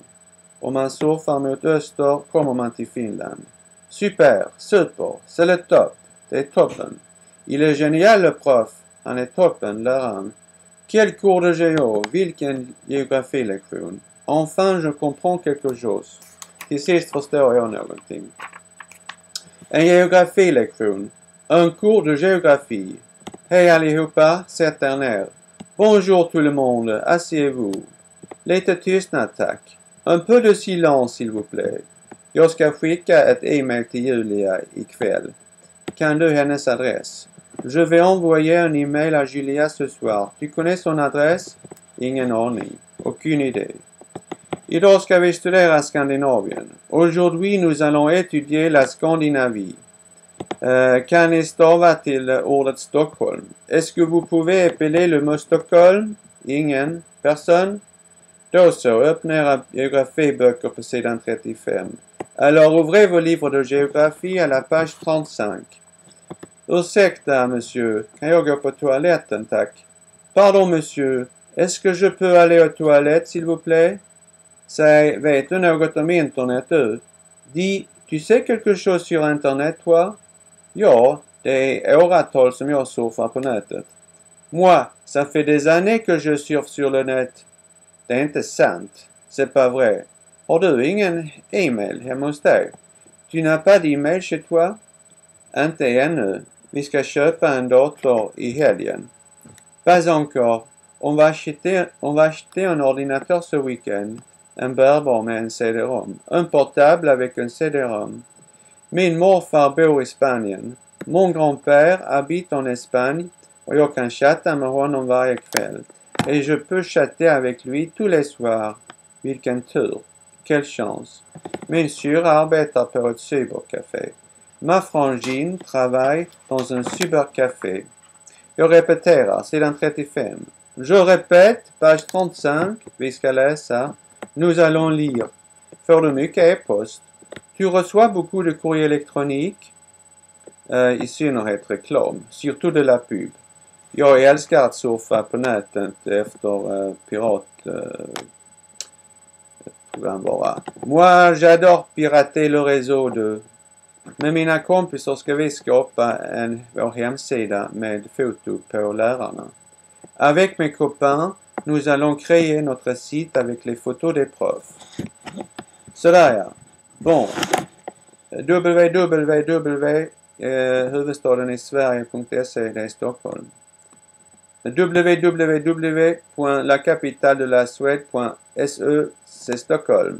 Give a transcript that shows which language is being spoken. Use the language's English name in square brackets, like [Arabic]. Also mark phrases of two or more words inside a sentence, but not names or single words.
[Swedish] Om man surfar mot öster kommer man till Finland. [French] Super, super, c'est le top. [Swedish] Det är toppen. [French] Il est génial le prof. [Swedish] Han är toppen, läraren. [French] Quel cours de géo, [Swedish] vilken geografilektion. [French] Enfin, je comprends quelque chose. [Swedish] Till sist förstår jag någonting. En geografilektion. [French] Un cours de géographie. [Swedish] Hej allihopa, sätt er ner. [French] Bonjour tout le monde, asseyez-vous. [Swedish] Lite tystnad, tack. [French] Un peu de silence, s'il vous plaît. [Swedish] Jag ska skicka ett e-mail till Julia ikväll. Kan du hennes adress? [French] Je vais envoyer un email à Julia ce soir. Tu connais son adresse? [Swedish] Ingen aning. [French] Aucune idée. [Swedish] Idag ska vi studera Skandinavien. [French] Aujourd'hui, nous allons étudier la Scandinavie. [Swedish] Kan ni stava till ordet Stockholm? [French] Est-ce que vous pouvez appeler le mot Stockholm? Ingen. Personne? [Swedish] Då så, öppna era geografiböcker på sidan 35. [French] Alors, ouvrez vos livres de géographie à la page 35. [Swedish] Ursäkta, monsieur. Kan jag gå på toaletten, tack? [French] Pardon, monsieur. Est-ce que je peux aller aux toilettes, s'il vous plaît? [Swedish] Säg, vet du något om Internet, du? [French] Dis, tu sais quelque chose sur Internet, toi? [Swedish] Ja, det är åratal som jag surfar på nätet. [French] Moi, ça fait des années que je surfe sur le net. [Swedish] Det är inte sant. [French] C'est pas vrai. [Swedish] Har du ingen e-mail hemma hos dig? [French] Tu n'as pas d'e-mail chez toi? [Swedish] Inte ännu. Vi ska köpa en dator i helgen. [French] Pas encore. On va acheter un ordinateur ce week-end, un Bourbon et un CD-ROM, un portable avec un CD-ROM. [Swedish] Min morfar Spanien. [French] Mon grand-père habite en Espagne [Swedish] och jag kan chatta med honom varje kväll. [French] Et je peux chatter avec lui tous les soirs. [Swedish] Vilken tur. [French] Quelle chance. [Swedish] Min syrra arbetar på ett cybercafé. [French] Ma frangine travaille dans un cybercafé. [Swedish] Jag repeterar, sidan 35. [French] Je répète, page 35, [Swedish] vi ska läsa. [French] Nous allons lire. [Swedish] Får du mycket e-post? [French] Tu reçois beaucoup de courrier électronique, [Swedish] i synnerhet reklam, [French] surtout de la pub. [Swedish] Jag älskar att surfa på nätet efter piratprogramvara. [French] Moi, j'adore pirater le réseau de... [Swedish] Med mina kompisar ska vi skapa vår hemsida med foto på lärarna. [French] Avec mes copains, nous allons créer notre site avec les photos des profs. [Swedish] Sådär ja. Bon. huvudstaden i Sverige.se, det är Stockholm. [French] www.lacapitaledelassuede.se, c'est Stockholm.